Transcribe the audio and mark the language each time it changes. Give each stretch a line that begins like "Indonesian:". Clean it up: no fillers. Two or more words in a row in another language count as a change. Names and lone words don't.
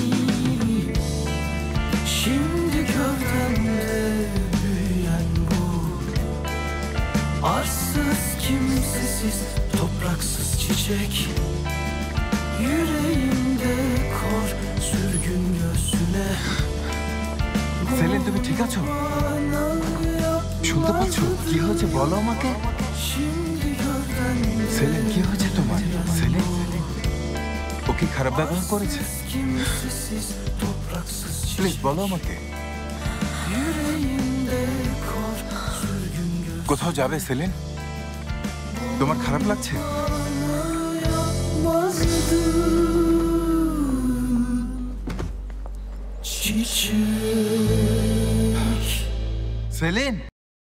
Turkish: Şimdi gövdemde büyüyen bu arsız, kimsesiz, topraksız çiçek, yüreğimde kor sürgün göğsüne.
Bangla: সেলিন, তুমি ঠিক আছো? শুনতে পাচ্ছ? কি হয়েছে বলো আমাকে।
Turkish: Şimdi gölden
Bangla: সেলিন, কি হয়েছে তোমার? সেলিন, ও কি খারাপ ব্যবহার করেছে?
Turkish: kimsesiz topraksız
Bangla: প্লিজ বলো আমাকে।
Turkish: yüreğimde kor sürgün
Bangla: কোথাও যাবে সেলিন? তোমার খারাপ লাগছে?
Turkish: çiçek.
Bangla: সেলিন।